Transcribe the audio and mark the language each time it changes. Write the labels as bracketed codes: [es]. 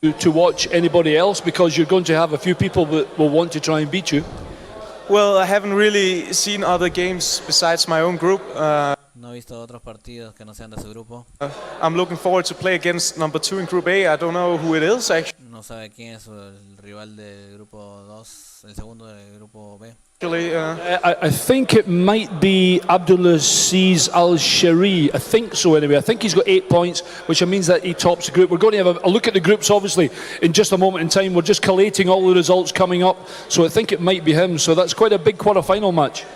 [en] to watch anybody else, because you're going to have a few people that will want to try and beat you? Well, I haven't really seen other games besides my own group. [es] No he visto otros partidos que no sean de su grupo. [en] I'm looking forward to play against number 2 in Group A. I don't know who it is, actually. [es] No sabe quién es el rival del grupo 2, el segundo del grupo B. [en] I think it might be Abdulaziz Al-Shari. I think so anyway. I think he's got 8 points, which means that he tops the group. We're going to have a look at the groups, obviously, in just a moment in time. We're just collating all the results coming up, so I think it might be him. So that's quite a big quarter-final match.